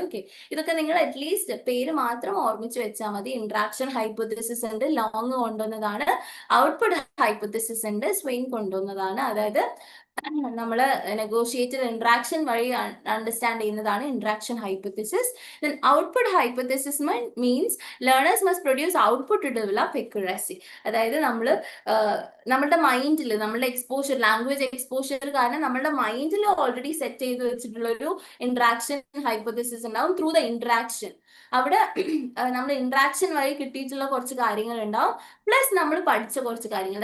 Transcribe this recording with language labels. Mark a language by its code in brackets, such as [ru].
[ml] Okay, ഇതൊക്കെ നിങ്ങൾ at least പേര് മാത്രം ഓർമ്മിച്ച് വെച്ചാൽ മതി. ഇന്ററാക്ഷൻ ഹൈപ്പോതെസിസ് ഉണ്ട്, ലോങ് കൊണ്ടുവന്നതാണ്. ഔട്ട്പുട്ട് ഹൈപ്പോതെസിസ് ഉണ്ട്, സ്വിംഗ് കൊണ്ടുവന്നതാണ്. അതായത് നമ്മൾ നെഗോഷിയേറ്റഡ് ഇന്ററാക്ഷൻ വഴി അണ്ടർസ്റ്റാൻഡ് ചെയ്യുന്നതാണ് interaction hypothesis. [en] Then output hypothesis means learners must produce output to develop accuracy. [ml] അതായത് നമ്മളുടെ മൈൻഡിൽ, നമ്മളുടെ എക്സ്പോഷർ, ലാംഗ്വേജ് എക്സ്പോഷർ കാരണം നമ്മളുടെ മൈൻഡിൽ ഓൾറെഡി സെറ്റ് ചെയ്ത് വെച്ചിട്ടുള്ള ഒരു ഇന്ററാക്ഷൻ ഹൈപ്പോതെസിസ് ഉണ്ടാവും. [en] through the interaction, [ml] അവിടെ നമ്മൾ ഇന്ററാക്ഷൻ വഴി കിട്ടിയിട്ടുള്ള കുറച്ച് കാര്യങ്ങൾ ഉണ്ടാവും, പ്ലസ് നമ്മൾ പഠിച്ച കുറച്ച് കാര്യങ്ങൾ.